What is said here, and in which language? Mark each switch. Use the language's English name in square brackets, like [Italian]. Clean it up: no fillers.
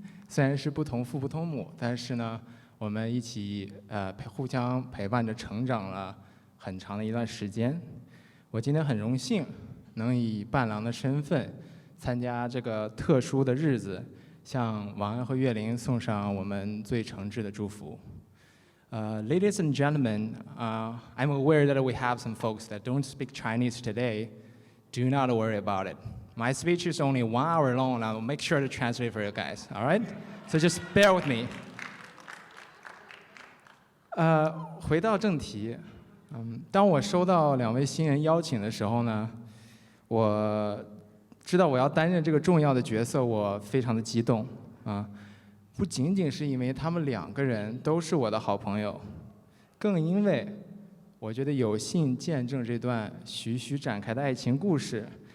[Chinese] 虽然是不同父不同母，但是呢，我们一起互相陪伴着成长了很长的一段时间。我今天很荣幸能以伴郎的身份参加这个特殊的日子，向王安和岳林送上我们最诚挚的祝福。 [English] Ladies and gentlemen, I'm aware that we have some folks that don't speak Chinese today. Do not worry about it. My speech is only 1 hour long, and I'll make sure to translate for you guys, all right? So just bear with me. [Chinese] 回到正题，当我收到2位新人邀请的时候呢，我知道我要担任这个重要的角色，我非常的激动啊！不仅仅是因为他们2个人都是我的好朋友，更因为我觉得有幸见证这段徐徐展开的爱情故事。